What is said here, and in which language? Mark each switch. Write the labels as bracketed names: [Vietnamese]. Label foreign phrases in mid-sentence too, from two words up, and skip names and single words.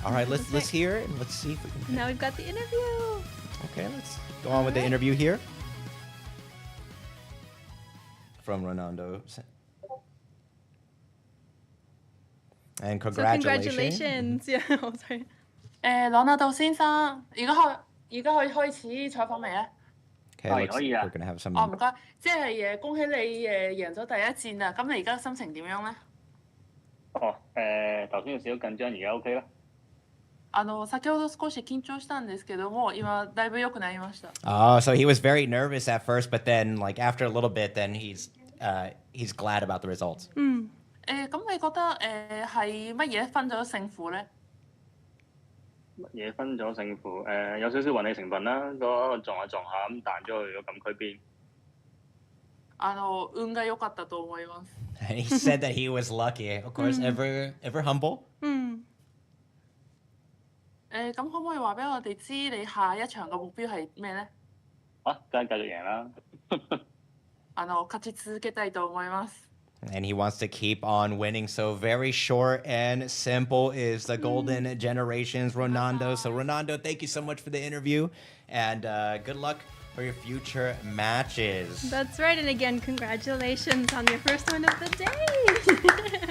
[English] All right, let's hear it and let's see if we can. Now we've got the interview. Okay, let's go on with the interview here. From Ronaldo. And congratulations. So congratulations. Yeah, oh, sorry. [Cantonese] 朗納度先生，而家可以開始採訪未咧？ [English] Okay, we're gonna have some. [Cantonese] 唔該，即係恭喜你贏咗第一戰啦！咁你而家心情點樣咧？頭先有少少緊張，而家 OK 啦。 [Japanese] 先ほど少し緊張したんですけども、今だいぶ良くなりました。 [English] Oh, so he was very nervous at first, but then, like after a little bit, then he's glad about the results. [Cantonese] 咁你覺得係乜嘢分咗勝負咧？乜嘢分咗勝負？有少少運氣成分啦，嗰撞下咁彈咗去個禁區邊。 [Japanese] 運が良かったと思います。 [English] And he said that he was lucky. Of course, ever humble. [Cantonese] 咁可唔可以話俾我哋知你下一場嘅目標係咩咧？梗係繼續贏啦。 [Japanese] 勝ち続けたいと思います。 [English] And he wants to keep on winning. So very short and simple is the golden generations, Ronaldo. So Ronaldo, thank you so much for the interview, and good luck for your future matches. That's right. And again, congratulations on your first win of the day.